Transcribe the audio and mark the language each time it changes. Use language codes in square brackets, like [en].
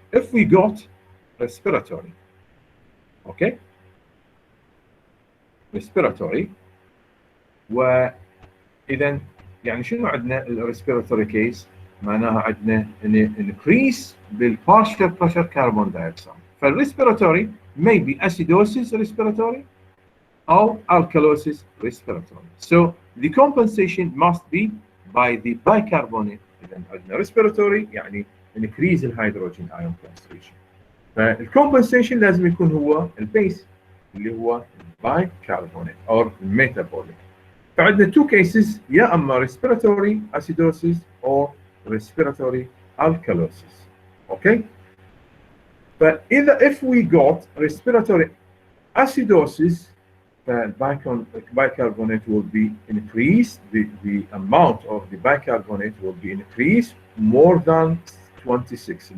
[en] If we got respiratory، okay، respiratory، [ar] وإذا يعني شنو عندنا الريسبيراتوري كيس؟ معناها عندنا [en] increase بالpartial pressure carbon dioxide. فالريسبيراتوري maybe acidosis respiratory or alkalosis respiratory. So the compensation must be by the bicarbonate. [ar] إذا عندنا respiratory يعني increase الهيدروجين ion concentration. فالcompensation لازم يكون هو البيس اللي هو [en] bicarbonate or metabolic. فعندنا two cases، [ar] يا اما [en] respiratory acidosis or respiratory alkalosis. Okay. [ar] فاذا [en] if we got respiratory acidosis, the bicarbonate will be increased, the amount of the bicarbonate will be increased more than 26.